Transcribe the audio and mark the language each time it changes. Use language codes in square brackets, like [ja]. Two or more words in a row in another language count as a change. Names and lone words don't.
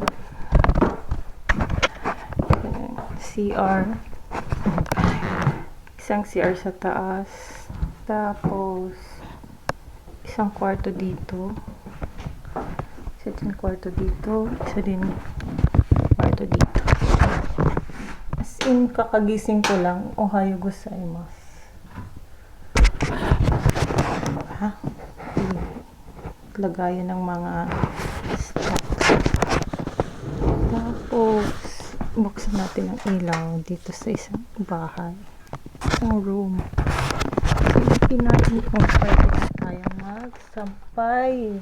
[tl] CR. Isang CR sa taas. Tapos, isang kwarto dito. Isa din kwarto dito. Isa din kwarto dito. [en] As in, [tl] kakagising ko lang. [ja] おはようございます. [tl] Ha? Lagayan ng mga stock. Tapos, buksan natin ang ilaw dito sa isang bahay. Isang room. Silipin natin kung pwede na tayong magsampay.